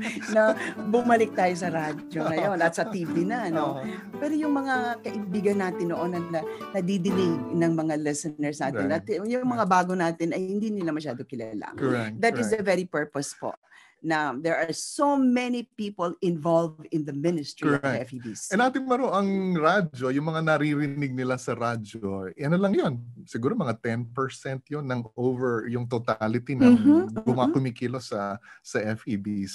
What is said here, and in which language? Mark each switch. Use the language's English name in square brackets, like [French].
[Filipino] na bumalik tayo sa radyo ngayon at sa TV na. No? Pero yung mga kaibigan natin noon na nadidinig ng mga listeners natin, at yung mga bago natin ay hindi nila masyado kilala. [English] Correct. That is the very purpose po. Now, there are so many people involved in the ministry of the FEBC. [Filipino] And Ate Maru, ang radyo, yung mga naririnig nila sa radyo, ano lang yun? Siguro mga 10% yun ng over yung totality ng kumikilos sa FEBC.